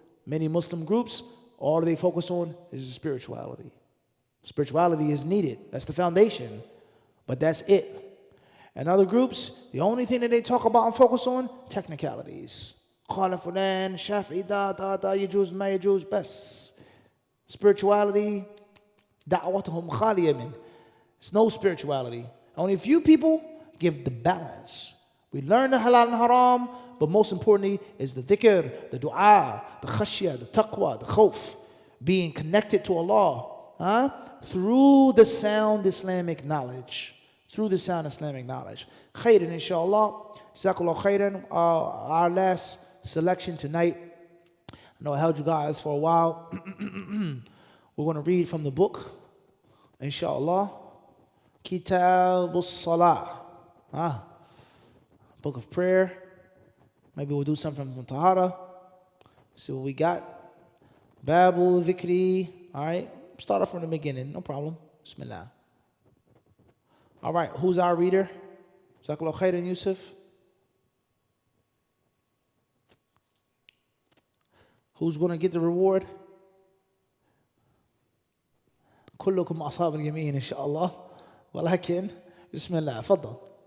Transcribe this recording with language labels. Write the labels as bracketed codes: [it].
[en] Many Muslim groups, all they focus on is the spirituality. Spirituality is needed. That's the foundation. But that's it. And other groups, the only thing that they talk about and focus on, technicalities. [ar] قال فلان شافعي دا يجوز ما يجوز بس. Spirituality, دعوتهم خالية من. [en] It's no spirituality. Only a few people give the balance. We learn the halal and haram, but most importantly is the dhikr, the dua, the khashya, the taqwa, the khawf, being connected to Allah. Through the sound Islamic knowledge. Through the sound Islamic knowledge. Khairan, inshallah. Jazakallah khairan. Our last selection tonight. I know I held you guys for a while. We're going to read from the book, inshallah. Kitab al-Salah. Book of prayer. Maybe we'll do something from Tahara. See what we got. Babu Dhikri. All right. Start off from the beginning, no problem. Bismillah. All right, who's our reader? Jazakallah khairan, Yusuf. Who's going to get the reward? [ar] كلكم أصحاب اليمين إن شاء الله. ولكن بسم الله تفضل.